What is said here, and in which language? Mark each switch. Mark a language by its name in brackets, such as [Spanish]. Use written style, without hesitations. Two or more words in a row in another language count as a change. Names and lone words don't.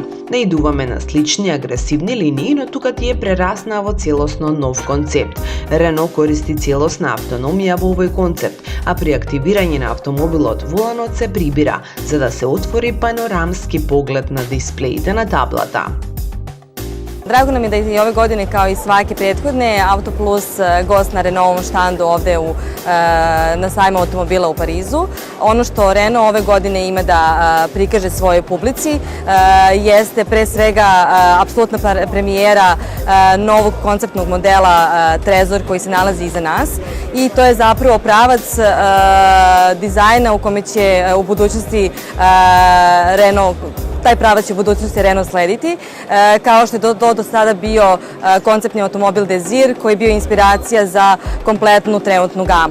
[Macedonian] Наидуваме на слични агресивни линии, но тука тие прераснаа во целосно нов концепт. Рено користи целосна автономија во овој концепт, а при активирање на автомобилот воланот се прибира, за да се отвори панорамски поглед на дисплеите на таблата. [Serbian] Drago nam je da je i ove godine, kao i svake prethodne, Auto Plus gost na Renaultovom štandu ovde na sajmu automobila u Parizu. Ono što Renault ove godine ima da prikaže svojoj publici jeste pre svega apsolutna premijera novog konceptnog modela Trezor koji se nalazi iza nas i to je zapravo pravac dizajna u kome će u budućnosti Renault taj pravac će u budućnosti Renault slediti, kao što je to do sada bio konceptni automobil Desir, koji je bio inspiracija za kompletnu trenutnu gamu.